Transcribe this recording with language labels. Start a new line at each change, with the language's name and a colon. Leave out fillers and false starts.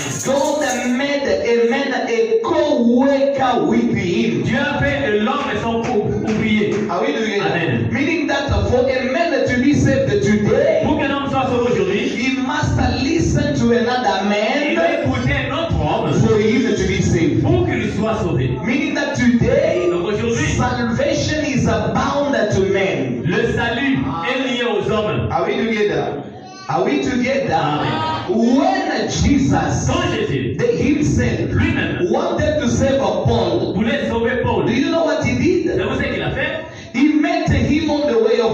English: God made a man a co-worker with him.
French: Dieu a fait de l'homme et son ouvrier.
English: Are we together?
French: Amen.
English: Meaning that for a man to be saved today,
French: Pour qu'un homme soit sauvé aujourd'hui,
English: he must listen to another
French: il doit
English: man
French: écouter un autre homme
English: for him to be saved.
French: pour qu'il soit sauvé.
English: Meaning that today,
French: Donc aujourd'hui,
English: salvation is bound to men.
French: le salut est lié aux hommes.
English: Are we together? Are we together?
French: Amen.
English: When Jesus
French: Quand Jésus
English: himself
French: lui-même
English: wanted to save Paul,
French: voulait sauver Paul,
English: do you know what he did?
French: savez-vous ce qu'il a fait?
English: He met him on the way of